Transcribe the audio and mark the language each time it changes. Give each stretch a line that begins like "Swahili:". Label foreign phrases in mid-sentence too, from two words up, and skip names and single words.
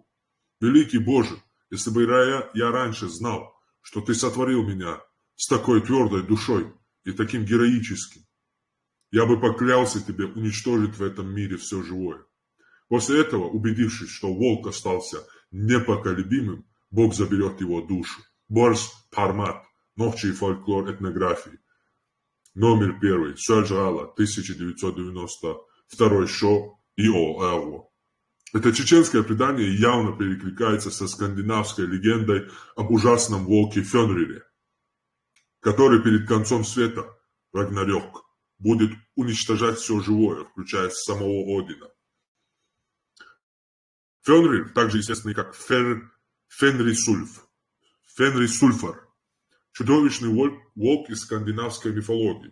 Russian: Великий Боже, если бы я раньше знал, что Ты сотворил меня с такой твердой душой и таким героическим, я бы поклялся Тебе уничтожить в этом мире все живое. После этого, убедившись, что волк остался непоколебимым, Бог заберет его душу. Борс Пармат Новчий фольклор этнографии. Номер 1. Сёльжала, 1992. Шо Ио Эво. Это чеченское предание явно перекликается со скандинавской легендой об ужасном волке Фенрире, который перед концом света, Рагнарёк, будет уничтожать все живое, включая самого Одина. Фенрир, также известный как Фенрисульфар, чудовищный волк из скандинавской мифологии.